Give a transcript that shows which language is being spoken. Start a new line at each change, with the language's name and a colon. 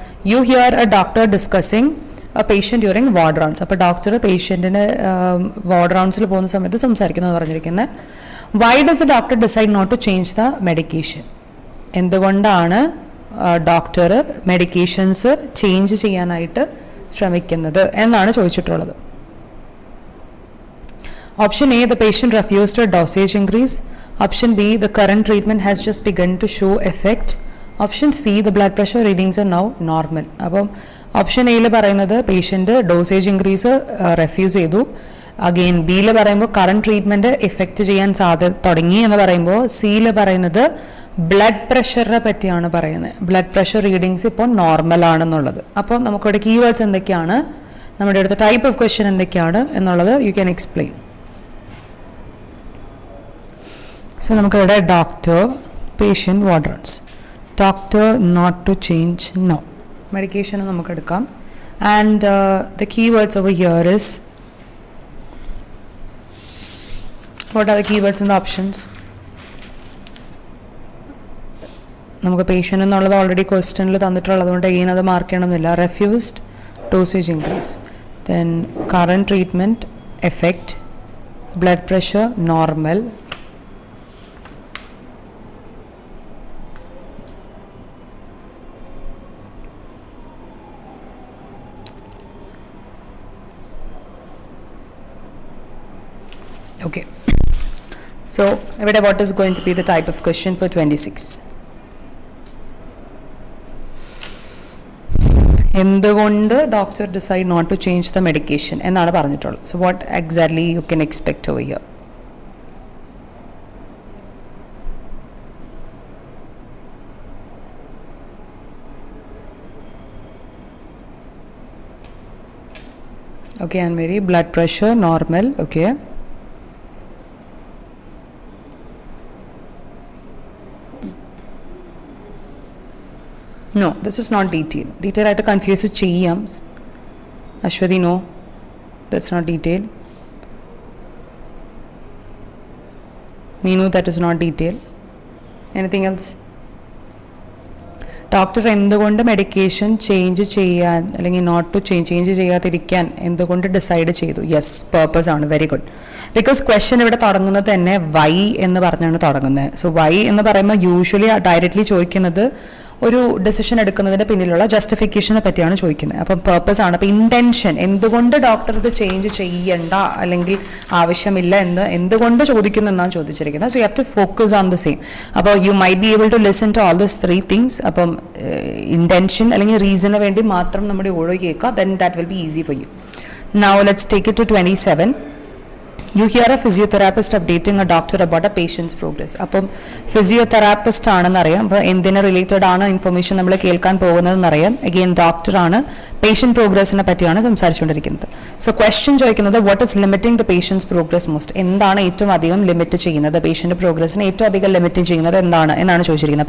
English: You hear a doctor discussing a patient during ward rounds.
Malayalam: അപ്പോൾ doctor പേഷ്യൻറ്റിന് ward റൗണ്ട്സിൽ പോകുന്ന സമയത്ത് സംസാരിക്കുന്നു പറഞ്ഞിരിക്കുന്നത്.
English: Why does the doctor decide not to change the medication?
Malayalam: എന്തുകൊണ്ടാണ് doctor medications change ചെയ്യാനായിട്ട് ശ്രമിക്കുന്നത് എന്നാണ് ചോദിച്ചിട്ടുള്ളത്.
English: Option A, the patient refused a dosage increase. Option B, the current treatment has just begun to show effect. Option C, the blood pressure readings are now normal.
Malayalam: അപ്പം option എയിൽ പറയുന്നത് patient dosage increase refuse ചെയ്തു. Again ബിയിൽ പറയുമ്പോൾ current treatment effect ചെയ്യാൻ തുടങ്ങി എന്ന് പറയുമ്പോൾ സിയിൽ പറയുന്നത് ബ്ലഡ് പ്രഷറിനെ പറ്റിയാണ് പറയുന്നത്. ബ്ലഡ് പ്രഷർ റീഡിങ്സ് ഇപ്പോൾ നോർമൽ ആണെന്നുള്ളത്. അപ്പോൾ നമുക്കിവിടെ കീവേഡ്സ് എന്തൊക്കെയാണ്, നമ്മുടെ അടുത്ത ടൈപ്പ് ഓഫ് ക്വസ്റ്റ്യൻ എന്തൊക്കെയാണ് എന്നുള്ളത്
English: You can explain. So നമുക്കിവിടെ doctor, patient, wards. Doctor not to change, no. Medication നമുക്കെടുക്കാം. And the keywords over here is, what are the keywords and the options?
Malayalam: നമുക്ക് പേഷ്യൻ്റ് എന്നുള്ളത് already ക്വസ്റ്റ്യനിൽ തന്നിട്ടുള്ളത് കൊണ്ട് again അത് mark ചെയ്യണമെന്നില്ല.
English: Refused, dosage increase, then current treatment effect, blood pressure normal, okay. So what is going to be the type of question for 26? എന്തുകൊണ്ട് doctor decide not to change the medication
Malayalam: എന്നാണ് പറഞ്ഞിട്ടുള്ളത്.
English: So what exactly you can expect over here? Okay, and Mary, blood pressure normal. Okay. No, this is not detail. Detail
Malayalam: ആയിട്ട് confuse ചെയ്യാം.
English: Aswathy, no, that's not detail. Meenu, that is not detail. Anything else?
Malayalam: Doctor എന്തുകൊണ്ട് medication change ചെയ്യാൻ അല്ലെങ്കിൽ not to change ചെയ്യാതിരിക്കാൻ എന്തുകൊണ്ട് decide ചെയ്തു? Yes, purpose ആണ്. Very good. Because question ഇവിടെ തുടങ്ങുന്നത് തന്നെ വൈ എന്ന് പറഞ്ഞാണ് തുടങ്ങുന്നത്. സോ വൈ എന്ന് പറയുമ്പോൾ യൂഷ്വലി ഡയറക്റ്റ്ലി ചോദിക്കുന്നത് ഒരു ഡെസിഷൻ എടുക്കുന്നതിന് പിന്നിലുള്ള ജസ്റ്റിഫിക്കേഷനെ പറ്റിയാണ് ചോദിക്കുന്നത്. അപ്പം പേർപ്പസ് ആണ്. അപ്പം ഇൻറ്റൻഷൻ, എന്തുകൊണ്ട് ഡോക്ടർ ഇത് ചേഞ്ച് ചെയ്യണ്ട അല്ലെങ്കിൽ ആവശ്യമില്ല എന്ന് എന്തുകൊണ്ട് ചോദിക്കുന്നു എന്നാണ് ചോദിച്ചിരിക്കുന്നത്.
English: So you have to focus on the same. അപ്പോൾ you might be able to listen to all this 3 things.
Malayalam: അപ്പം ഇൻറ്റൻഷൻ അല്ലെങ്കിൽ റീസണിന് വേണ്ടി മാത്രം നമ്മുടെ ഓരോ കേൾക്കുക,
English: Then that will be easy for you. Now let's take it to 27. You hear a physiotherapist updating a doctor about a patient's progress.
Malayalam: അപ്പം physiotherapist ആണെന്നറിയാം. അപ്പോൾ എന്തിന് റിലേറ്റഡ് ആണ് ഇൻഫർമേഷൻ നമ്മൾ കേൾക്കാൻ പോകുന്നതെന്നറിയാം. അഗെയിൻ ഡോക്ടറാണ്, പേഷ്യൻ്റ് പ്രോഗ്രസിനെ പറ്റിയാണ് സംസാരിച്ചുകൊണ്ടിരിക്കുന്നത്. സോ ക്വസ്റ്റ്യൻ ചോദിക്കുന്നത്
English: What is limiting the patient's progress most?
Malayalam: എന്താണ് ഏറ്റവും അധികം ലിമിറ്റ് ചെയ്യുന്നത്, പേഷ്യൻ്റ് പ്രോഗ്രസിനെ ഏറ്റവും അധികം ലിമിറ്റ് ചെയ്യുന്നത് എന്താണ് എന്നാണ് ചോദിച്ചിരിക്കുന്നത്.